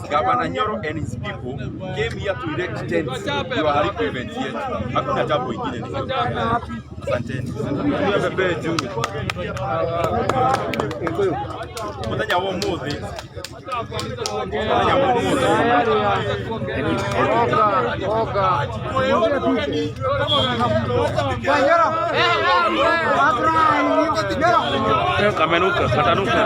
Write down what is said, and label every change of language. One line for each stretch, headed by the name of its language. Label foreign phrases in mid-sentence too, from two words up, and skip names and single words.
English: Governor Nyoro and his people came here to erect tents. We were
Swahili: haribu event yetu. Hakuna jambo ingine ni hiyo. Asanteni. Bebe juu.
Kamba: Mtanya wa muthi. Mtanya wa muthi. Oga. Kamenuka, katanuka.